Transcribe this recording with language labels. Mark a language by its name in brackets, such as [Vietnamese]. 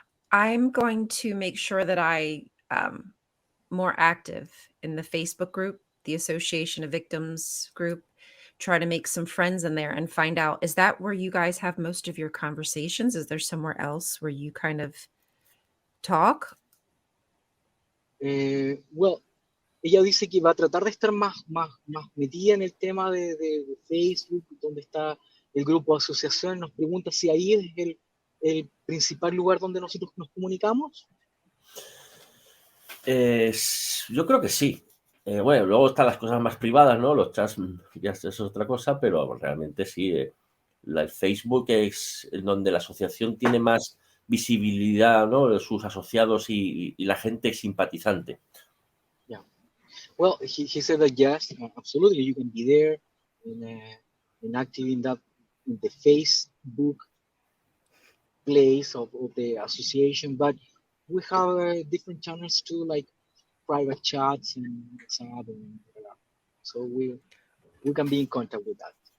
[English] I'm going to make sure that I more active in the Facebook group, the Association of Victims group, try to make some friends in there and find out, is that where you guys have most of your conversations? Is there somewhere else where you kind of talk? [Spanish] Well, ella dice que va a tratar de estar más metida en el tema de Facebook, donde está el grupo de asociación. Nos pregunta si ahí es el principal lugar donde nosotros nos comunicamos. Yo creo que sí. Bueno, luego están las cosas más privadas, ¿no? Los chats ya es otra cosa, pero realmente sí. El Facebook es donde la asociación tiene más visibilidad, ¿no? Sus asociados y la gente simpatizante. [English] Yeah. Well, he said that yes, absolutely, you can be there and active in the Facebook place of the association, but we have different channels too, like private chats and WhatsApp, and so we can be in contact with that.